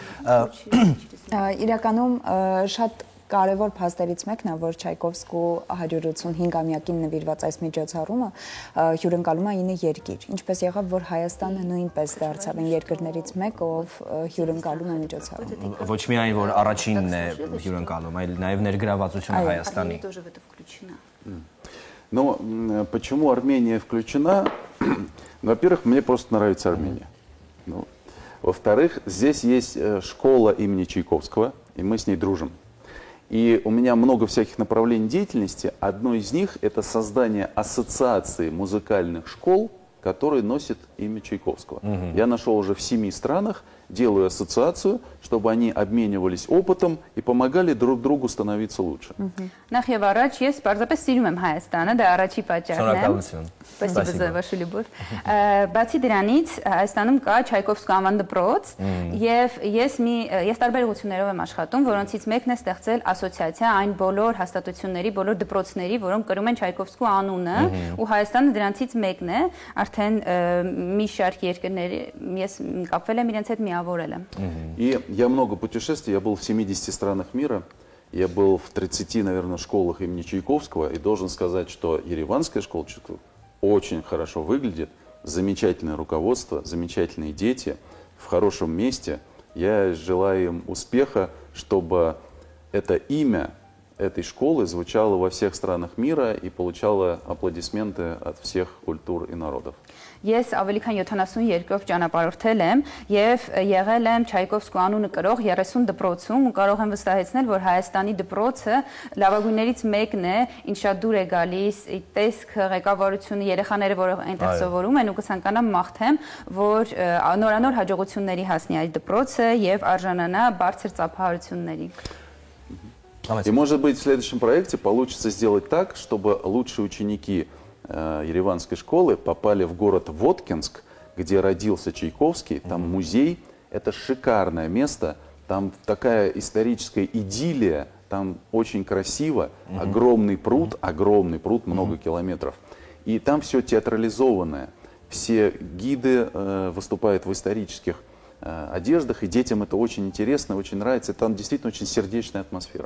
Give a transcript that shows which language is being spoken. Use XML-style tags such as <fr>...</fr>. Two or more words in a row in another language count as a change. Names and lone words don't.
<hy>Իրականում շատ կարևոր փաստերից մեկն է, որ Չայկովսկու 185-ամյակին նվիրված այս միջոցառումը հյուրընկալում է 9 երկիր, ինչպես եղավ, որ Հայաստանը նույնպես դարձավ այն երկրներից մեկը, ով հյուրընկալում է միջոցառումը։ Ոչ միայն որ առաջինն է հյուրընկալում, այլ նաև ներգրավվածությունը Հայաստանի։</hy> <ru>Но почему Армения включена? Во-первых, мне просто нравится Армения. Во-вторых, здесь есть школа имени Чайковского, и мы с ней дружим. И у меня много всяких направлений деятельности. Одно из них – это создание ассоциации музыкальных школ, которые носят имя Чайковского. Я нашел уже в 7 странах, делаю ассоциацию, чтобы они обменивались опытом и помогали друг другу становиться лучше.</ru> <hy>Նախ եւ առաջ ես պարզապես սիրում եմ Հայաստանը, դա առաջի պատճառն է։</hy> <ru>Спасибо за вашу любовь.</ru> <hy>Բացի դրանից Հայաստանում կա Չայկովսկու անվան դպրոց եւ ես տարբեր ուղղություններով եմ աշխատում, որոնցից մեկն է ստեղծել ասոցիացիա այն բոլոր հաստատությունների, բոլոր դպրոցների, որոնք կրում են Չայկովսկու անունը, ու Հայաստանը դրանցից մեկն է, արդեն մի շարք երկրների ես կապվել եմ իրենց հետ միավորել եմ։</hy> <ru>И я много путешествий, я был в 70 странах мира. Я был в 30, наверное, школах имени Чайковского, и должен сказать, что Ереванская школа очень хорошо выглядит, замечательное руководство, замечательные дети, в хорошем месте. Я желаю им успеха, чтобы это имя этой школы звучало во всех странах мира и получало аплодисменты от всех культур и народов.</ru> <hy>Ես ավելի քան 72-ով ճանապարհորդել եմ եւ եղել եմ Չայկովսկու անունը կրող 30 դպրոցում ու կարող եմ վստահեցնել, որ Հայաստանի դպրոցը լավագույններից մեկն է, ինչ շատ դուր է գալիս, տեսք, ղեկավարությունը, երեխաները, որոնք այնտեղ սովորում են ու կցանկանամ մաղթեմ, որ նորանոր հաջողությունների հասնի այդ допроце եւ արժանանա բարձր ծափահարությունների։</hy> <ru>И, может быть, в следующем проекте получится сделать так, чтобы лучшие ученики Ереванской школы попали в город Воткинск, где родился Чайковский, там музей, это шикарное место, там такая историческая идиллия, там очень красиво, огромный пруд, много километров, и там все театрализованное, все гиды выступают в исторических одеждах, и детям это очень интересно, очень нравится, там действительно очень сердечная атмосфера.</ru>